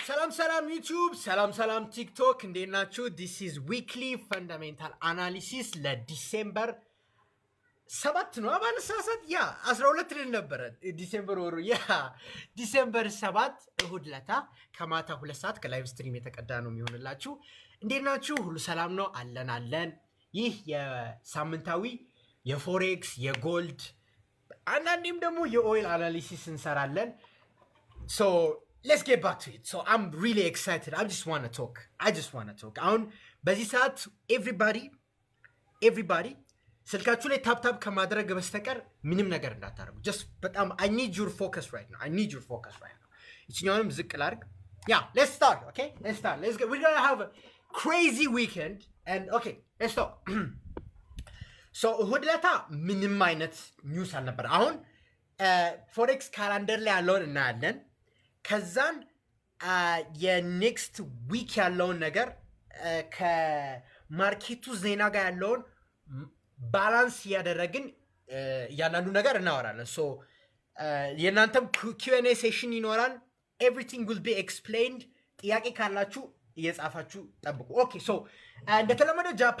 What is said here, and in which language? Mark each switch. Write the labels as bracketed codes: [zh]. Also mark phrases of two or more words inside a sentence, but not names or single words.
[am] ሰላም ዩቲዩብ ሰላም ቲክቶክ እንዴት ናችሁ? [en] This is weekly fundamental analysis [am] ለዲሴምበር 7 ነው አባልሳሳት 12 ልል ነበር ዲሴምበር ወሩ ዲሴምበር 7 እሁድ ለታ ከማታ 2 ሰዓት ከላይቭ ስትሪም የተቀዳ ነው የሚሆንላችሁ። እንዴት ናችሁ? ሁሉ ሰላም ነው? አለን ይህ የሳምንታዊ የፎሬክስ የጎልድ አንዳንዴም ደግሞ የኦይል አናሊሲስ እንሰራለን። [en] So let's get back to it. So I'm really excited. I just want to talk. [am] አሁን በዚህ ሰዓት everybody ስልካችሁ ላይ ታፕ ከማድረግ በስተቀር ምንም ነገር እንዳታረጉ። just በጣም [en] I need your focus right now. [am] እኛንም ዝቅ ላድርግ. [en] Let's start. Okay? We're going to have a crazy weekend and okay, let's start. [am] So እሁድ ዕለት ምንም አይነት ኒውስ አልነበር። አሁን [en] forex calendar [am] ላይ ያለውን እናያለን። ከዛን የኔክስት ዊክ ያለውን ነገር ከማርኬቱ ዜና ጋር ያለውን ባላንስ እያደረግን እያንዳንዱ ነገር እናወራለን። ሶ የእናንተም Q&A ሴሽን ይኖራል። [en] everything will be explained። [am] ጥያቄ ካላችሁ እየጻፋችሁ ጠብቁ። [en] okay so [am] እንደተለመደው